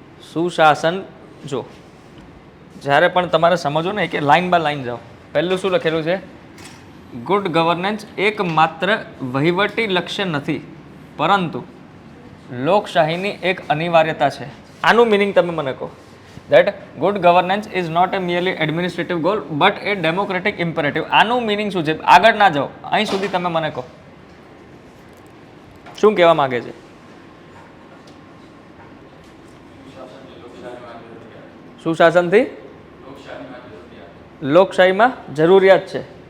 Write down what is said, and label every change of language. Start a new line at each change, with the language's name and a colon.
Gujarati: સુશાસન જો જ્યારે પણ તમારે સમજો ને કે લાઈન બાય લાઈન જાઓ. પહેલું શું લખેલું છે? ગુડ ગવર્નન્સ એકમાત્ર વહીવટી લક્ષ્ય નથી પરંતુ લોકશાહીની એક અનિવાર્યતા છે. આનું મિનિંગ તમે મને કહો.
English: that good governance is not a merely administrative goal but a democratic imperative.
Gujarati: આનું મિનિંગ શું છે? આગળ ના જાઓ, અહીં સુધી તમે મને કહો શું કહેવા માંગે છે. સુશાસનથી લોકશાહીમાં જરૂરિયાત છે.